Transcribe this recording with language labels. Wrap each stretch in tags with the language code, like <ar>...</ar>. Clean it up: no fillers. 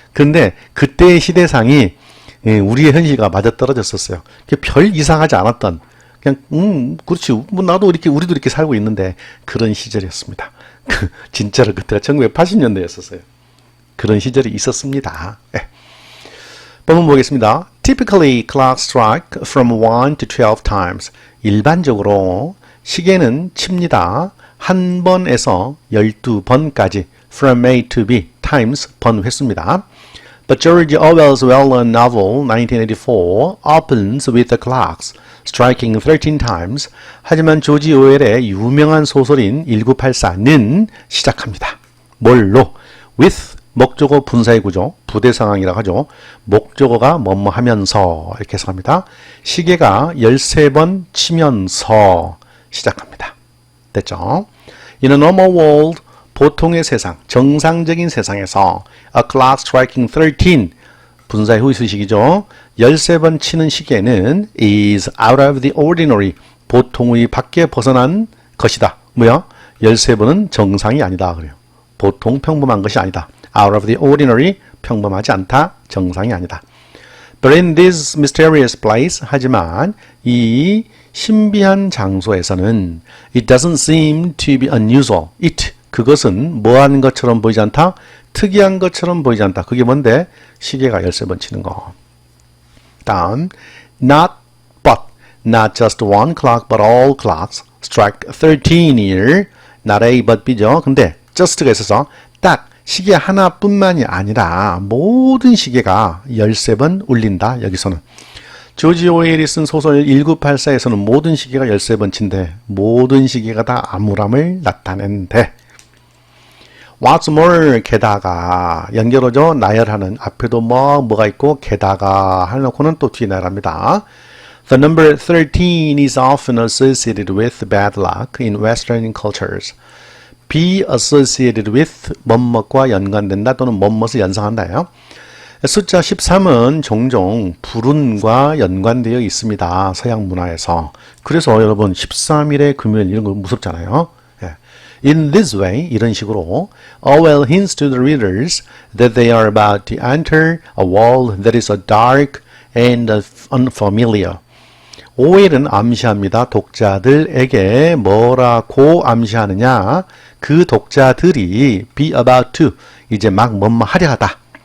<ko>그런데 그때의 시대상이 우리의 현실과 맞아떨어졌었어요. 별 이상하지 않았던 그냥 그렇지 뭐 나도 이렇게 우리도 이렇게 살고 있는데 그런 시절이었습니다. 진짜로 그때가 1980년대였었어요. 그런 시절이 있었습니다. 본문 보겠습니다.</ko> <en>Typically clock strike from 1 to 12 times.</en> <ko>일반적으로 시계는 칩니다. 한 번에서 12번까지 from A to B times 번 횟수입니다.</ko> <en>But George Orwell's well-known novel 1984 opens with the clocks striking 13 times.</en> <ko>하지만 조지 오웰의 유명한 소설인 1984는 시작합니다. 뭘로? with 목적어 분사의 구조, 부대 상황이라고 하죠. 목적어가 뭐뭐 하면서 이렇게 해석합니다. 시계가 13번 치면서 시작합니다. 됐죠?</ko> <en>In a normal world,</en> <ko>보통의 세상, 정상적인 세상에서</ko> <en>a clock striking 13,</en> <ko>분사의 후수식이죠. 13번 치는 시계는</ko> <en>is out of the ordinary,</en> <ko>보통의 밖에 벗어난 것이다. 뭐야? 13번은 정상이 아니다. 그래요. 보통 평범한 것이 아니다.</ko> <en>out of the ordinary,</en> <ko>평범하지 않다. 정상이 아니다.</ko> <en>But in this mysterious place,</en> <ko>하지만 이 신비한 장소에서는</ko> <en>it doesn't seem to be unusual.</en> <ko>it, 그것은 뭐한 것처럼 보이지 않다? 특이한 것처럼 보이지 않다. 그게 뭔데? 시계가 13번 치는 거.</ko> <en>다음, not but, not just one clock but all clocks strike 13 here.</en> <ko>not A but B죠. 근데 just가 있어서 딱 시계 하나뿐만이 아니라 모든 시계가 13번 울린다. 여기서는. 조지 오웰이 쓴 소설 1984에서는 모든 시계가 13번 친데 모든 시계가 다 암울함을 나타낸대.</ko> <en>What's more,</en> <ko>게다가 연결어죠. 나열하는 앞에도 뭐가 있고 게다가 해놓고는 또 뒤에 나열합니다.</ko> <en>The number 13 is often associated with bad luck in Western cultures. be associated with</en> <ko>뭐뭐과 연관된다 또는 뭐뭇을 연상한다요. 숫자 13은 종종 불운과 연관되어 있습니다. 서양 문화에서. 그래서 여러분 13일의 금요일 이런 거 무섭잖아요.</ko> <en>In this way,</en> <ko>이런 식으로</ko> <en>Orwell hints to the readers that they are about to enter a world that is dark and unfamiliar.</en> <ko>오웰은 암시합니다. 독자들에게 뭐라고 암시하느냐? 그 독자들이</ko> <en>be about to</en> <ko>이제 막 뭐뭐 하려 하다.</ko>